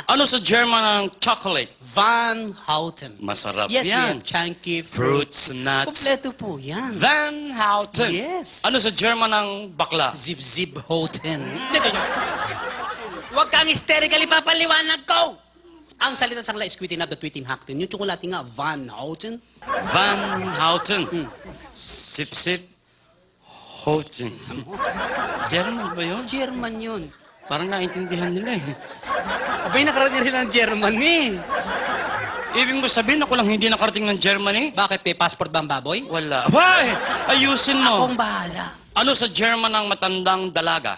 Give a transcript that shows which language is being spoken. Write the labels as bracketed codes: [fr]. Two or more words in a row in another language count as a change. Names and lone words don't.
[tl] Ano sa German ang chocolate? Van Houten. Masarap Yes, yan. yan. Chunky Fruits, nuts. Kompleto po yan. Van Houten. Yes. Ano sa German ang bakla? Zip-zip Houten. Huwag kang hysterical, ipapaliwanag ko! Ang salita sa kanila [en] is tweeting up the tweeting hacktin. [tl] Yung tsokolate nga, Van Houten. Van Houten. Hmm. Sip, sip. Houten. German ba yun? German yun. Parang naintindihan nila eh. Abay, nakarating rin ng German eh. Ibig mo sabihin ako lang hindi nakarating ng Germany? Bakit? May passport ba ang baboy? Wala. Hoy! Ayusin mo. Akong bahala. Ano sa German ang matandang dalaga?